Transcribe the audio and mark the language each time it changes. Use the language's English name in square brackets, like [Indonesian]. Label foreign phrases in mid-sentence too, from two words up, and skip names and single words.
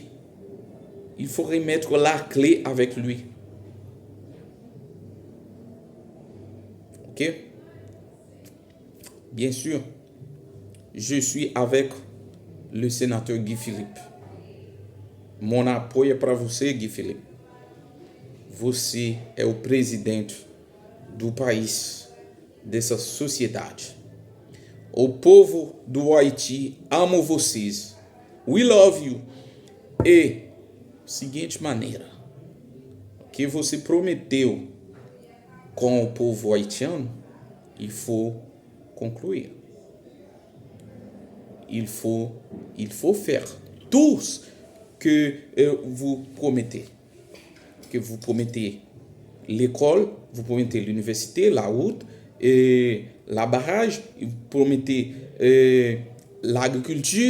[French] Il faut remettre la clé avec lui. Ok? Bien sûr, je suis avec le sénateur Guy Philippe. [Portuguese] Mon apoio para você, Guy Philippe. Você é o presidente do país, dessa sociedade. O povo do Haiti ama vocês. [English] We love you. [Portuguese] E, seguinte maneira, que você prometeu com o povo haitiano, [French] il faut conclure. Il faut faire tout ce que vous promettez. Que vous promettez l'école, vous promettez l'université, la route, et la barrage, vous promettez l'agriculture.